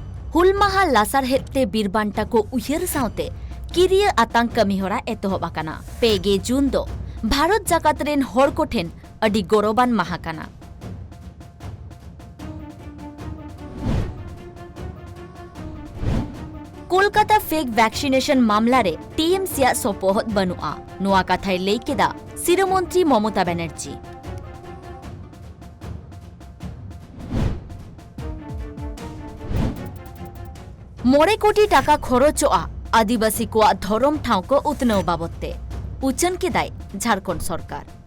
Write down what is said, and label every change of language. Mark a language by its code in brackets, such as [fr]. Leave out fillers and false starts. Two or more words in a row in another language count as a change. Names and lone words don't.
[sat] ᱦᱩᱞ ᱢᱟᱦᱟ ᱞᱟᱥᱟᱨᱦᱮᱫ ᱛᱮ ᱵᱤᱨᱵᱟᱱᱴᱟ ᱠᱚ ᱩᱭᱦᱟᱹᱨ ᱥᱟᱶᱛᱮ ᱠᱤᱨᱤᱭᱟᱹ ᱟᱛᱟᱝ ᱠᱟᱹᱢᱤᱦᱚᱨᱟ ᱮᱛᱚᱦᱚᱵ ᱟᱠᱟᱱᱟ। 2 ᱡᱩᱱ ᱫᱚ ᱵᱷᱟᱨᱚᱛ ᱡᱟᱠᱟᱛ ᱨᱮᱱ ᱦᱚᱲ ᱠᱚᱴᱷᱮᱱ ᱟᱹᱰᱤ ᱜᱚᱨᱚᱵᱟᱱ ᱢᱟᱦᱟ ᱠᱟᱱᱟ। कोलकाता [en] fake vaccination [sat] ᱢᱟᱢᱞᱟ ᱨᱮ ᱴᱤᱮᱢᱥᱤ ᱥᱟᱯᱚᱦᱚᱫ ᱵᱟᱱᱩᱣᱟ ᱱᱚᱣᱟ ᱠᱟᱛᱷᱟᱭ ᱞᱟᱹᱭ ᱠᱮᱫᱟ ᱥᱤᱨᱚᱢᱚᱱᱛᱨᱤ ᱢᱚᱢᱚᱛᱟ ᱵᱟᱱᱟᱨᱡᱤ. ᱢᱚᱲᱮ ᱠᱚᱴᱤ ᱴᱟᱠᱟ ᱠᱷᱚᱨᱚᱪᱚᱣᱟ ᱟᱫᱤᱵᱟᱹᱥᱤ ᱠᱚ ᱫᱷᱚᱨᱚᱢ ᱴᱷᱟᱶ ᱠᱚ ᱩᱛᱱᱟᱹᱣ ᱵᱟᱵᱚᱫᱛᱮ ᱩᱪᱟᱹᱱ ᱠᱮᱫᱟᱭ ᱡᱷᱟᱨᱠᱷᱚᱸᱰ ᱥᱚᱨᱠᱟᱨ.